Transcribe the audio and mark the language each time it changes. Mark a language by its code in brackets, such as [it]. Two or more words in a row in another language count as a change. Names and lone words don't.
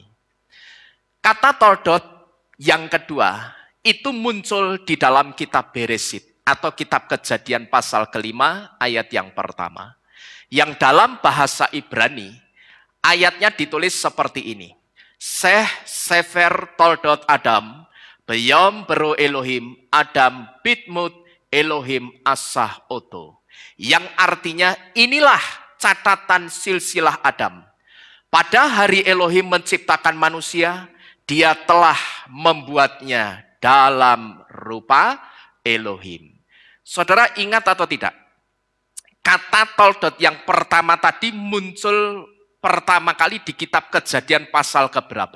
[id] Kata toldot yang kedua itu muncul di dalam kitab Beresit atau kitab Kejadian pasal ke-5 ayat yang pertama. Yang dalam bahasa Ibrani ayatnya ditulis seperti ini. [he] זה ספר תולדות אדם, ביום ברא אלהים, אדם בדמות אלהים עשה אתו. [id] Yang artinya inilah catatan silsilah Adam. Pada hari Elohim menciptakan manusia, dia telah membuatnya dalam rupa Elohim. Saudara ingat atau tidak? Kata toldot yang pertama tadi muncul pertama kali di kitab Kejadian pasal keberapa?